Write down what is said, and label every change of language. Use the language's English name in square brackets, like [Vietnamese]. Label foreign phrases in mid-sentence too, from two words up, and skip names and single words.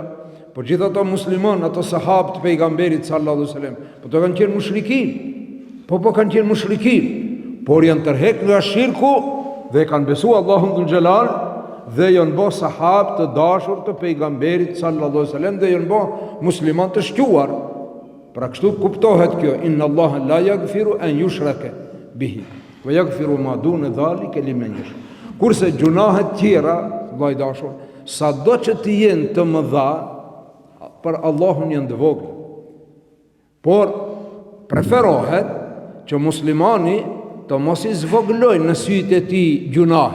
[Albanian] Po gjithë ato musliman, ato sahabë të pejgamberit [Arabic] صلى الله عليه وسلم, [Albanian] po të kanë qenë mushrikin. Po kanë qenë mushrikin, por janë tërheq nga shirku dhe kanë besu Allahun [Arabic] ذو الجلال [Albanian] dhe janë bë sahabë të dashur të pejgamberit [Arabic] صلى الله عليه وسلم [Albanian] dhe janë bë musliman të shquar. Pra kështu kuptohet kjo, [Arabic] إن الله لا يغفر أن يشرك به ويغفر ما دون ذلك لمن يشاء. [Albanian] Kurse gjunahet tjera, vllai dashur, sado që të jenë të mëdha, për Allahun janë të vogla. Por preferohet që muslimani të mos i zvoglojnë në sytë e tij gjunahet.